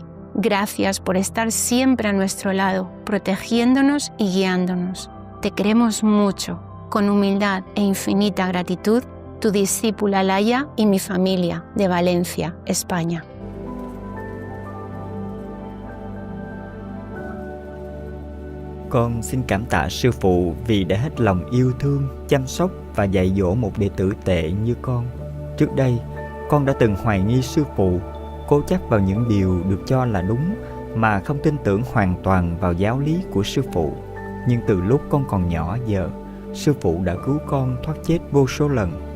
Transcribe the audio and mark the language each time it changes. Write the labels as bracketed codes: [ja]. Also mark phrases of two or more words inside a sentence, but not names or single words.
[es] Gracias por estar siempre a nuestro lado, protegiéndonos y guiándonos. Te queremos mucho. Con humildad e infinita gratitud, tu discípula Laia y mi familia de Valencia, España. [vi] Con xin cảm tạ sư phụ vì đã hết lòng yêu thương, chăm sóc và dạy dỗ một đệ tử tệ như con. Trước đây, con đã từng hoài nghi sư phụ, cố chấp vào những điều được cho là đúng mà không tin tưởng hoàn toàn vào giáo lý của sư phụ. Nhưng từ lúc con còn nhỏ giờ, sư phụ đã cứu con thoát chết vô số lần.